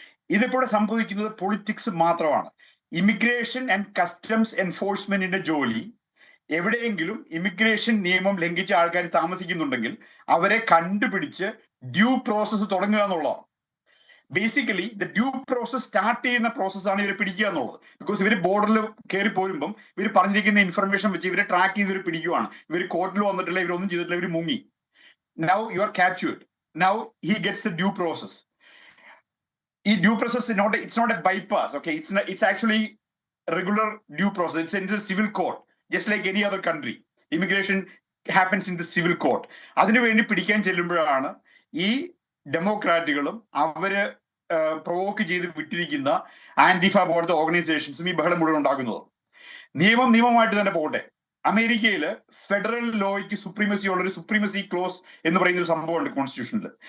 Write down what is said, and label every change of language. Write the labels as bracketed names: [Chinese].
[Malayalam] ഇതിപ്പോൾ സംഭവിക്കുന്നത് പൊളിറ്റിക്സ് മാത്രമാണ്. ഇമിഗ്രേഷൻ ആൻഡ് കസ്റ്റംസ് എൻഫോഴ്സ്മെന്റിന്റെ ജോലി എവിടെയെങ്കിലും ഇമിഗ്രേഷൻ നിയമം ലംഘിച്ച ആൾക്കാർ താമസിക്കുന്നുണ്ടെങ്കിൽ അവരെ കണ്ടുപിടിച്ച് ഡ്യൂ പ്രോസസ് തുടങ്ങുക എന്നുള്ളതാണ്. Basically the due process start ചെയ്യുന്ന പ്രോസസ്സാണ് ഇവരെ പിടിക്കുക എന്നുള്ളത്. ബിക്കോസ് ഇവർ ബോർഡറിൽ കയറി പോരുമ്പം ഇവർ പറഞ്ഞിരിക്കുന്ന ഇൻഫർമേഷൻ വെച്ച് ഇവരെ ട്രാക്ക് ചെയ്ത് ഇവർ പിടിക്കുകയാണ്. ഇവർ കോർട്ടിൽ വന്നിട്ടില്ല, ഇവരൊന്നും ചെയ്തിട്ടില്ല, ഇവർ മുങ്ങി. [English] Now you are captured. Now he gets the due process. Due process is it's not a bypass. Okay, it's actually a regular due process. It's in the civil court, just like any other country. Immigration happens in the civil court. [Malayalam] അതിനു വേണ്ടി പിടിക്കാൻ ചെല്ലുമ്പോഴാണ് ഈ ഡെമോക്രാറ്റുകളും അവര് provoke ചെയ്ത് വിട്ടിരിക്കുന്ന ആന്റിഫ പോലത്തെ ഓർഗനൈസേഷൻസും ഈ ബഹളം മുഴുവൻ ഉണ്ടാക്കുന്നത്. നിയമമായിട്ട് തന്നെ പോകട്ടെ. അമേരിക്കയിൽ ഫെഡറൽ ലോയ്ക്ക് സുപ്രീമസി ഉള്ള ഒരു സുപ്രീമസി ക്ലോസ് എന്ന് പറയുന്ന ഒരു സംഭവമുണ്ട് കോൺസ്റ്റിറ്റ്യൂഷനിൽ.